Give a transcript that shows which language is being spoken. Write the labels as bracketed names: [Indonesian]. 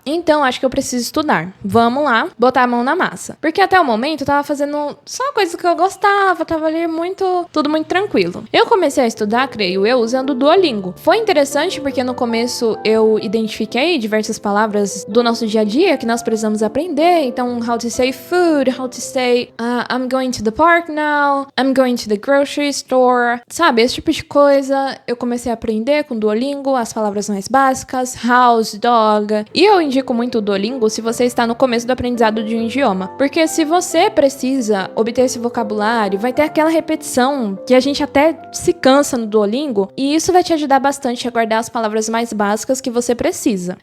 [Portuguese] Então acho que eu preciso estudar. Vamos lá, botar a mão na massa. Porque até o momento eu tava fazendo só coisas que eu gostava, tava ali tudo muito tranquilo. Eu comecei a estudar, creio eu, usando o Duolingo. Foi interessante porque no começo eu identifiquei diversas palavras do nosso dia a dia que nós precisamos aprender. [English] Então, how to say food, how to say I'm going to the park now, I'm going to the grocery store. [Portuguese] Sabe, esse tipo de coisa eu comecei a aprender com o Duolingo, as palavras mais básicas, house, dog. E eu indico muito o Duolingo se você está no começo do aprendizado de um idioma. Porque se você precisa obter esse vocabulário, vai ter aquela repetição que a gente até se cansa no Duolingo, e isso vai te ajudar bastante a guardar as palavras mais básicas que você precisa.